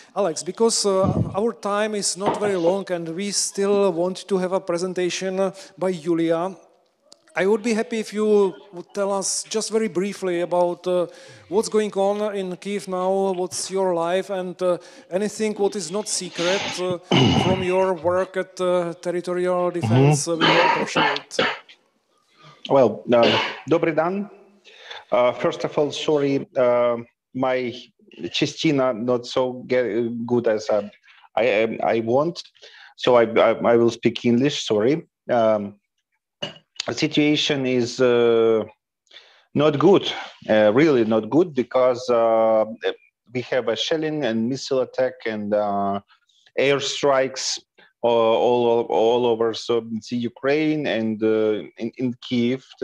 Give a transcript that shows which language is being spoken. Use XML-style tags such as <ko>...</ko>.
<en>Alex, because our time is not very long and we still want to have a presentation by Julia, I would be happy if you would tell us just very briefly about what's going on in Kyiv now, what's your life, and anything what is not secret from your work at territorial defense. We will appreciate. Well,</en> <uk>добрий день.</uk> <en>First of all, sorry, my Chestina not so good as I want, so I will speak English. Sorry. The situation is not good, really not good, because we have a shelling and missile attack and air strikes all over the Ukraine and in Kyiv.</en>